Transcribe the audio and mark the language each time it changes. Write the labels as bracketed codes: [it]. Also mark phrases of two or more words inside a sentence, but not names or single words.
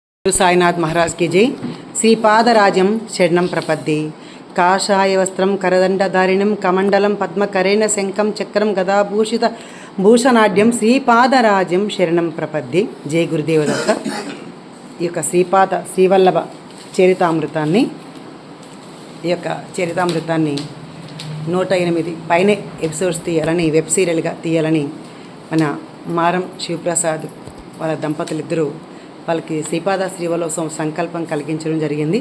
[hi] साईनाथ महाराज की जय। [sa] श्रीपादराजं शरणं प्रपद्ये। काषाय वस्त्रं करदण्डधारिणं कमण्डलं पद्मकरेण शङ्खं चक्रं गदाभूषित भूषणाढ्यं श्रीपादराजं शरणं प्रपद्ये। [hi] जय गुरुदेव दत्त। [te] ఈ యొక్క శ్రీపాద శ్రీవల్లభ చరితామృతాన్ని 108 పైనే ఎపిసోడ్స్ తీయాలని, వెబ్ సీరియల్గా తీయాలని మన మారం శివప్రసాద్ వాళ్ళ దంపతులిద్దరూ వాళ్ళకి శ్రీపాద శ్రీవల్లోత్సవం సంకల్పం కలిగించడం జరిగింది.